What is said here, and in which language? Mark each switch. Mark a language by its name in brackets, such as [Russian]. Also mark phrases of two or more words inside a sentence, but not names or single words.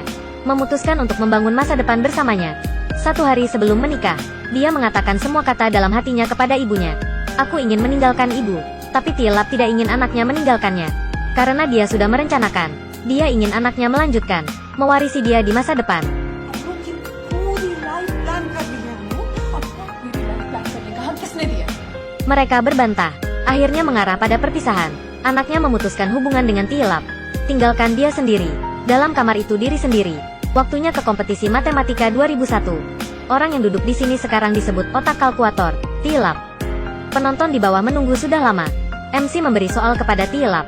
[Indonesian] Memutuskan untuk membangun masa depan bersamanya. Satu hari sebelum menikah, dia mengatakan semua kata dalam hatinya kepada ibunya. Aku ingin meninggalkan ibu, tapi Tielap tidak ingin anaknya meninggalkannya. Karena dia sudah merencanakan, dia ingin anaknya melanjutkan, mewarisi dia di masa depan. [Hindi] Mungkin पूरी [English] life plan [Hindi] कर ली है हमने और पूरी [English] life plan [Hindi] करने का हक किसने दिया? [Indonesian] Mereka berbantah, akhirnya mengarah pada perpisahan. Anaknya memutuskan hubungan dengan Tielap. Tinggalkan dia sendiri, dalam kamar itu diri sendiri. Waktunya ke kompetisi matematika 2001. Orang yang duduk di sini sekarang disebut otak kalkulator, Tielap. Penonton di bawah menunggu sudah lama. MC memberi soal kepada Tielap.